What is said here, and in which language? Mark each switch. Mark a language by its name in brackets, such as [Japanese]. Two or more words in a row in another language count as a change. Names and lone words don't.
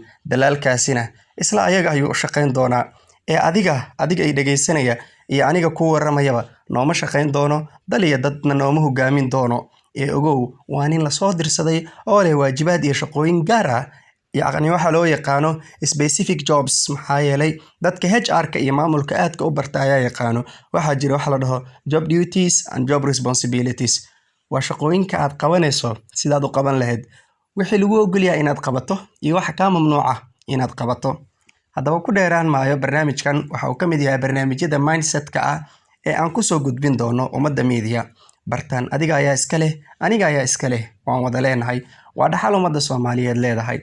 [Somali] dalaalkaasina isla ayaga ayuu u shaqeyn doonaa ee adiga ay dhageysanaya iyo aniga ku waramayaba nooma shaqeyn doono dal iyo dadna nooma hogaamin doono ee ogow waa nin la soo dirsaday oo leh waajibaad iyo shaqooyin gaar ah yacni waxa loo yaqaano [English] specific jobs. [Somali] maxaa yeelay dadka HR-ka iyo maamulka aadka u barta ayaa yaqaano waxaa jira waxa la dhaho [English] job duties and job responsibilities. [Somali] waa shaqooyinka aad qabanayso sidaad u qaban lahayd wixii lagu ogol yahay inaad qabato iyo waxa ka mamnuuca inaad qabato. haddaba ku dheeraan maayo barnaamijkan waxa uu ka mid yahay barnaamijyada mindset-ka ah ee aan ku soo gudbin doono ummadda media. bartaan adiga ayaa iska leh aniga ayaa iska leh waan wada leenahay waa dhaxal ummadda Soomaaliyeed leedahay.